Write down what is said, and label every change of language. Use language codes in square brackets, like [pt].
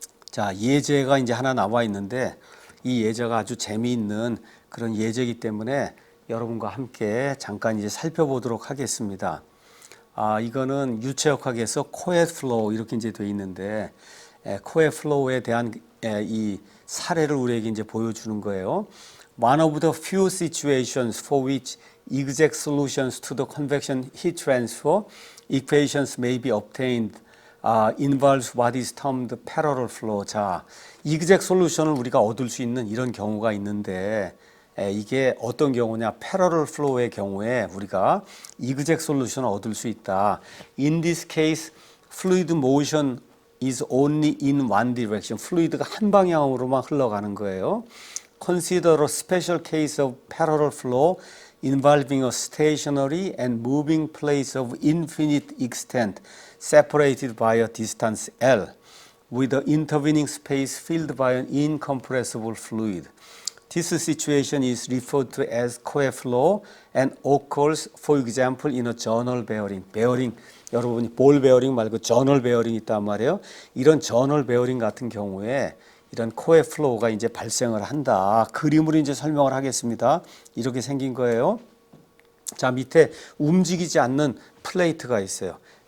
[ko] 자, 예제가 이제 하나 나와 있는데 이 예제가 아주 재미있는 그런 예제이기 때문에 여러분과 함께 잠깐 이제 살펴보도록 하겠습니다. 이거는 유체역학에서 코에 플로우 이렇게 이제 돼 있는데 코에 플로우에 대한 이 사례를 우리에게 이제 보여주는 거예요. [en] One of the few situations for which exact solutions to the convection heat transfer equations may be obtained involves what is termed parallel flow. [ko] 자, exact solution을 우리가 얻을 수 있는 이런 경우가 있는데 이게 어떤 경우냐? parallel flow의 경우에 우리가 exact solution을 얻을 수 있다. [en] In this case, fluid motion is only in one direction. [ko] fluid가 한 방향으로만 흘러가는 거예요. [en] Consider a special case of parallel flow involving a stationary and moving place of infinite extent separated by a distance L with the intervening space filled by an incompressible fluid. This situation is referred to as coe flow and occurs, for example, in a journal bearing. [ko] 베어링, 여러분이 볼 베어링 말고 저널 베어링이 있단 말이에요. 이런 저널 베어링 같은 경우에 이런 코에 플로우가 이제 발생을 한다. 그림으로 이제 설명을 하겠습니다. 이렇게 생긴 거예요. 자, 밑에 움직이지 않는 플레이트가 있어요.